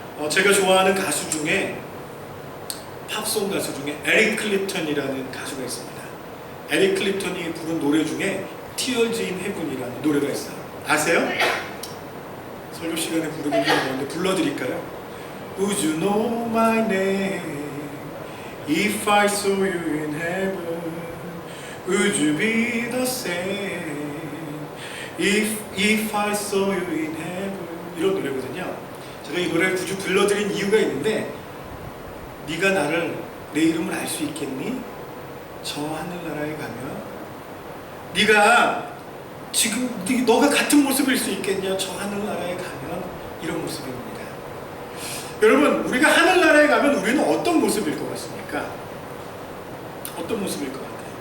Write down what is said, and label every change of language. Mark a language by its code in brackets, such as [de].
[ko] 제가 좋아하는 가수 중에 팝송 가수 중에 에릭 클립턴이라는 가수가 있습니다. 에릭 클립턴이 부른 노래 중에 Tears in Heaven이라는 노래가 있어요. 아세요? 설교 시간에 부르긴 하는데 불러드릴까요? [en] Would you know my name if I saw you in heaven? Would you be the same if I saw you in heaven? [ko] 이런 노래거든요. 제가 이 노래를 굳이 불러드린 이유가 있는데 네가 나를, 내 이름을 알 수 있겠니? 저 하늘나라에 가면 네가 지금 너가 같은 모습일 수 있겠냐? 저 하늘나라에 가면 이런 모습입니다. 여러분, 우리가 하늘나라에 가면 우리는 어떤 모습일 것 같습니까? 어떤 모습일 것 같아요?